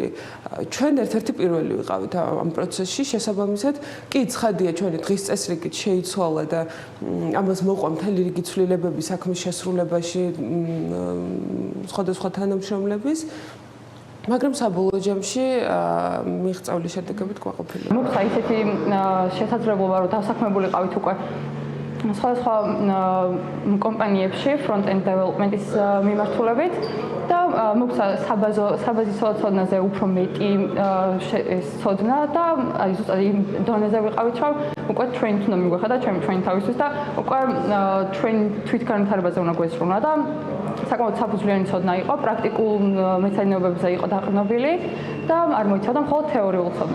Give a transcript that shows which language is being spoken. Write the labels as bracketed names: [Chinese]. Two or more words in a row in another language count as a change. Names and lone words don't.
[Georgian] ჩვენ ერთ-ერთი პირველი ვიყავით ამ პროცესში, შესაბამისად, კი ცხადია ჩვენი დღის წესრიგით შეიცვალა და ამას მოყვა მთელი რიგი ცვლილებები საქმის შესრულებაში სხვადასხვა თანამშრომლების, მაგრამ საბოლოო ჯამში მიღწეული შედეგებით გვაყოფილია. მოხდა ისეთი შესაძლებლობა, რომ დასაქმებულიყავით უკვე სხვადასხვა კომპანიებში [English] front-end development-ის [Georgian] მიმართულებით და მოხდა საბაზისო ცოდნაზე უფრო მეტი ცოდნა და აი ზუსტად იმ დონეზე ვიყავით, რომ უკვე train-ით უნდა მიგვეხადა ჩვენი თავისთვის და უკვე train თვითგანვითარებაზე უნდა გვესრულა და საკმაოდ საფუძვლიანი ცოდნა იყო, პრაქტიკულ მეცადინეობებზე იყო დაყრდნობილი და არ მოიცავდა მხოლოდ თეორიულ ცოდნას.